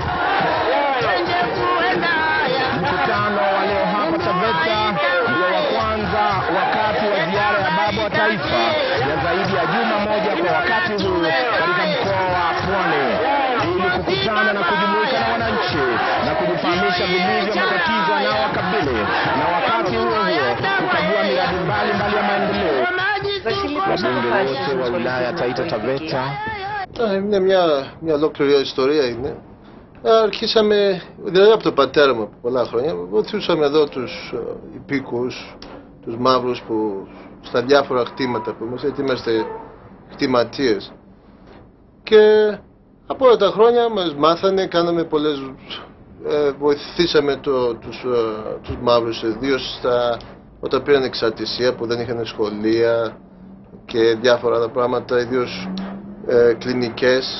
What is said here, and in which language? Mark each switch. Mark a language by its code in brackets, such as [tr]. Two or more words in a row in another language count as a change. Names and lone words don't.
[sw] Mkutano wa leo hapa Taveta ndio wa kwanza wakati wa ziara ya baba wa taifa ya zaidi ya juma moja kwa wakati huu katika mkoa wa Pwani, ili kukutana na kujumuika na wananchi na kujifahamisha vilivyo matatizo yanayowakabili, na wakati huo kukagua miradi mbalimbali ya maendeleo. Wabunge wote wa wilaya ya Taita Taveta. [el] Είναι μια ολόκληρη ιστορία είναι. Αρχίσαμε, δηλαδή από τον πατέρα μου πολλά χρόνια, βοηθούσαμε εδώ τους υπήκους, τους μαύρους που στα διάφορα χτήματα που είμαστε, γιατί είμαστε χτηματίες. Και από όλα τα χρόνια μας μάθανε, κάναμε πολλές, βοηθήσαμε τους μαύρους, ιδίως όταν πήραν εξαρτησία που δεν είχαν σχολεία και διάφορα άλλα πράγματα, ιδίως κλινικές.